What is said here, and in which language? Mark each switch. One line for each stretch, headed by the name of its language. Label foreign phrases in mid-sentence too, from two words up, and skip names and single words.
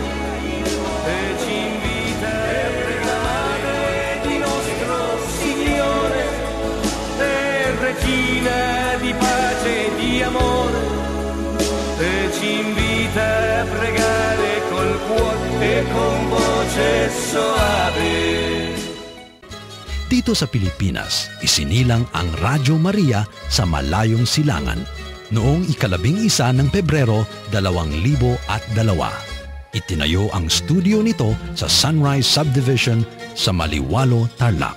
Italian: Di pace e di amore e ci invita a pregare col cuore e con voce soave.
Filipino: Dito sa Pilipinas, isinilang ang Radyo Maria sa Malayong Silangan noong 11 ng Pebrero 2002. Itinayo ang studio nito sa Sunrise Subdivision sa Maliwalo, Tarlac.